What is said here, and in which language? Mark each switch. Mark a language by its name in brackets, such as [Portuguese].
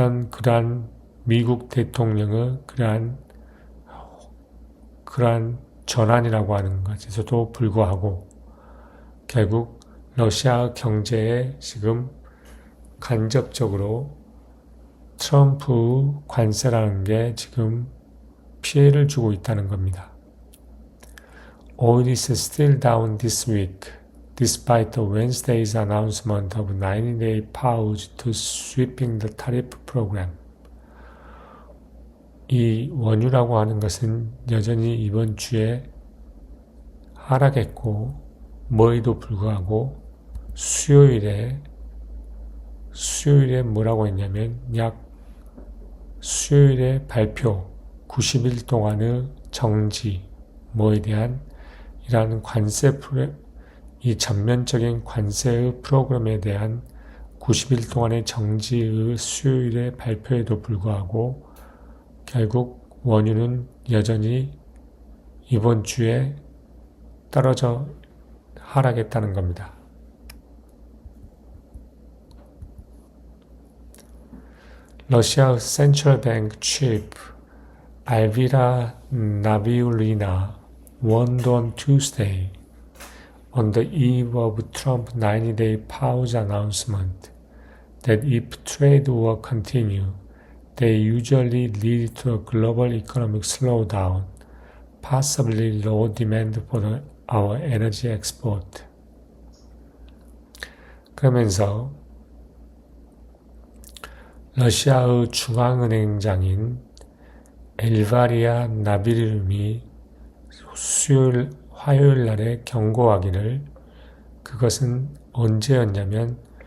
[Korean] 그러한 미국 대통령의 그러한 전환이라고 하는 것에서도 불구하고 결국 러시아 경제에 지금 간접적으로 트럼프 관세라는 게 지금 피해를 주고 있다는 겁니다. [English] Oil is still down this week, despite the Wednesday's announcement of 90-day pause to sweeping the tariff program. [Korean] 이 원유라고 하는 것은 여전히 이번 주에 하락했고 뭐에도 불구하고 수요일에 뭐라고 했냐면 수요일에 발표 90일 동안의 정지 뭐에 대한 이러한 이 전면적인 관세의 프로그램에 대한 90일 동안의 정지의 수요일의 발표에도 불구하고 결국 원유는 여전히 이번 주에 떨어져 하락했다는 겁니다. [English] 러시아 센트럴 뱅크 chief Elvira Nabiullina warned on Tuesday, on the eve of Trump's 90-day pause announcement, that if trade war continue, they usually lead to a global economic slowdown, possibly low demand for our energy export. [Korean] 그러면서 러시아의 중앙은행장인 엘바리아 나비르미 화요일 날에 경고하기를 그것은 언제였냐면